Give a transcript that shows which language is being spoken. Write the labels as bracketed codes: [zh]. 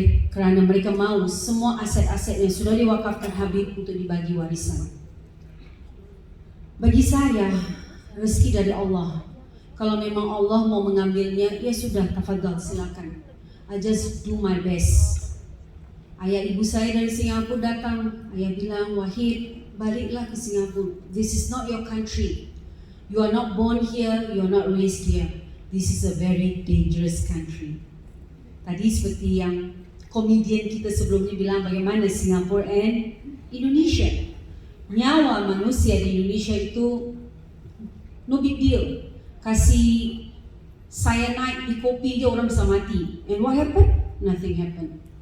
[id] Kerana mereka mau semua aset-aset yang sudah diwakafkan Habib untuk dibagi warisan. Bagi saya, rezeki dari Allah. Kalau memang Allah mau mengambilnya, ya sudah, tafadhal, silakan. [en] I just do my best. [id] Ayah ibu saya dari Singapura datang. Ayah bilang, Wahid, baliklah ke Singapura. [en] This is not your country. You are not born here, you are not raised here. This is a very dangerous country. [id] Tadi seperti yang komedian kita sebelumnya bilang bagaimana Singapura and Indonesia. Nyawa manusia di Indonesia itu [en] no big deal. [id] Kasih cyanide di kopi dia orang bisa mati. [en] And what happened? Nothing happened.